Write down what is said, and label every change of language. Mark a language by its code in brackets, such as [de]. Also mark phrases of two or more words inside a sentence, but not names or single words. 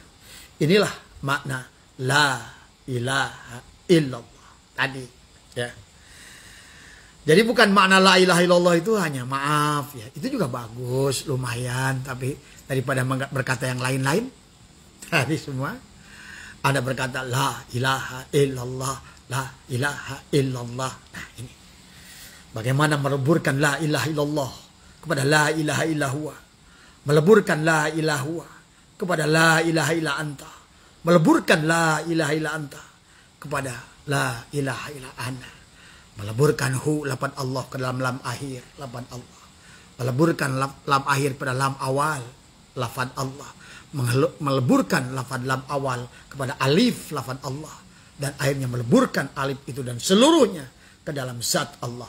[id] Inilah makna [ar] لا إله إلا الله [id] tadi. Ya. Jadi bukan makna [ar] لا إله إلا الله [id] itu hanya maaf. Ya. Itu juga bagus, lumayan. Tapi daripada berkata yang lain-lain. Tadi semua. Anda berkata [ar] لا إله إلا الله. لا إله إلا الله. [id] Nah ini. Bagaimana meleburkan [ar] لا إله إلا الله [id] kepada [ar] لا إله إلا الله. [id] Meleburkan [ar] لا إله هو [id] kepada [ar] لا إله إلا أنت. [id] Meleburkan [ar] لا إله إلا أنت [id] kepada [ar] لا إله إلا أنا. [id] Meleburkan hu lapan Allah ke dalam lam akhir lapan Allah. Meleburkan lam akhir pada lam awal lafaz Allah. Meleburkan lafaz lam awal kepada alif lafaz Allah. Dan akhirnya meleburkan alif itu dan seluruhnya ke dalam zat Allah.